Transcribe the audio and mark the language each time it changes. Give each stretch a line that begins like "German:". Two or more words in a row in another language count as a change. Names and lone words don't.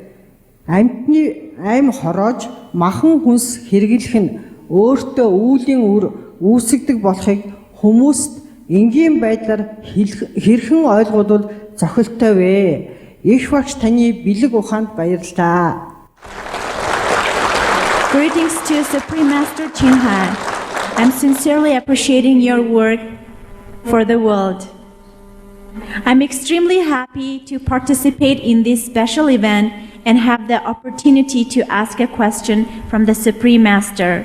Mongolian: Амьтны аим хороож махан хүнс хэрэглэх нь өөртөө үүлийн үр үүсгдэг болохыг хүмүүст энгийн байдлаар хэрхэн ойлгуулвал зохилтой вэ? Их багш таны бэлэг ухаанд баярлалаа.
English: Greetings to Supreme Master Chingha. I'm sincerely appreciating your work for the world. I'm extremely happy to participate in this special event and have the opportunity to ask a question from the Supreme Master.